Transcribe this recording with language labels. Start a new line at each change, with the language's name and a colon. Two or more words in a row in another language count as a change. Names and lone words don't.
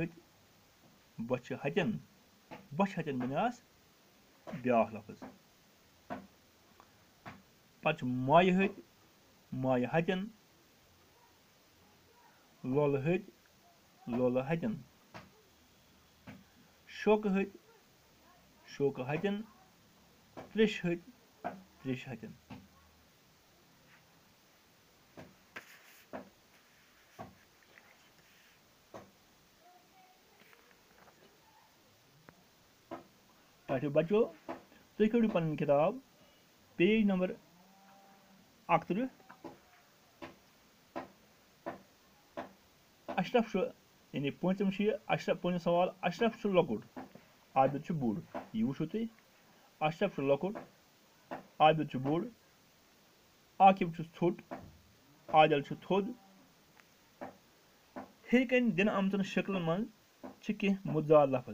Kashmiri: हतन बनास ब्या लफ्ज पे माय हतन लोल हतन शोक हतन त्रेश हतन टाटो बच्चो तुम कड़ो पन किताब पेज नंबर 31 अशरफ यानी पंचम अशरफ पंचम सवाल अशरफ लकुट आबिद बोड़ यह वो तुम अशरफ लकुट आबिद छ बोड़, आकिब छ ছোট, आजल छ थोद। हिरकन दिन आमतन शक्लन मन छ कह मुतजाद लफज।